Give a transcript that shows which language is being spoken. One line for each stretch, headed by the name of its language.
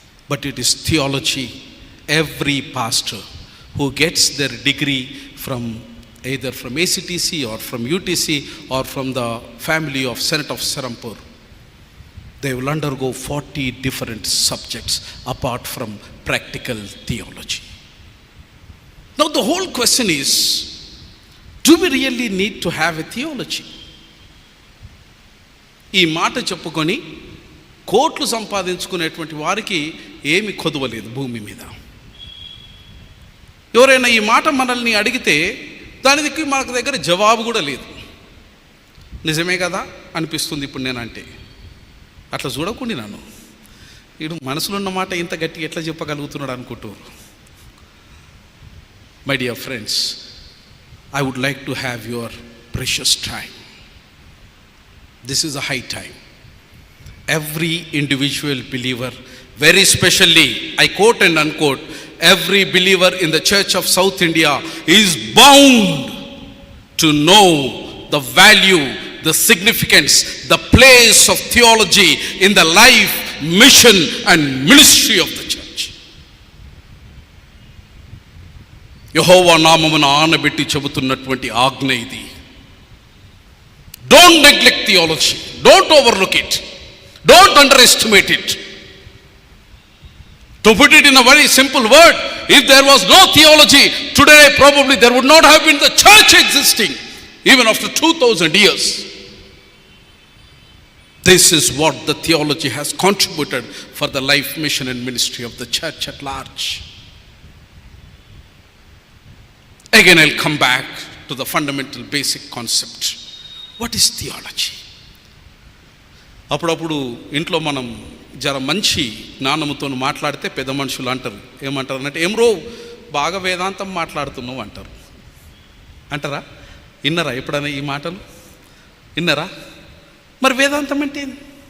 English: But it is theology. Every pastor who gets their degree from either from ACTC or from UTC or from the family of Senate of Serampur, they will undergo 40 different subjects apart from practical theology. Now the whole question is, do we really need to have a theology?
Telugu: ఈ మాట చెప్పుకొని కోట్లు సంపాదించుకునేటువంటి వారికి ఏమి కొదవలేదు భూమి మీద. ఎవరైనా ఈ మాట మనల్ని అడిగితే దానికి మనకు దగ్గర జవాబు కూడా లేదు. నిజమే కదా అనిపిస్తుంది ఇప్పుడు నేనంటే. అట్లా చూడకుండా నన్ను వీడు మనసులో ఉన్న మాట ఇంత గట్టి ఎట్లా చెప్పగలుగుతున్నాడు అనుకుంటారు.
English: My dear friends, I would like to have your precious time. This is a high time. Every individual believer, very specially, I quote and unquote, every believer in the Church of South India is bound to know the value, the significance, the place of theology in the life, mission and ministry of the church.
Telugu: యెహోవా నామమున ఆనబెట్టి చెబుతున్నటువంటి ఆజ్ఞ ఇది.
English: Don't neglect theology. Don't overlook it. Don't underestimate it. To put it in a very simple word, if there was no theology, today probably there would not have been the church existing, even after 2000 years. This is what the theology has contributed for the life, mission and ministry of the church at large. Again, I'll come back to the fundamental basic concept. What is theology?
Telugu: అప్పుడప్పుడు ఇంట్లో మనం జర మంచి జ్ఞానముతో మాట్లాడితే పెద్ద మనుషులు అంటారు, ఏమంటారు అంటే, ఏమ్రో బాగా వేదాంతం మాట్లాడుతున్నావు అంటారు. అంటారా? విన్నారా ఎప్పుడైనా ఈ మాటలు? విన్నారా? మరి వేదాంతం అంటే ఏంది?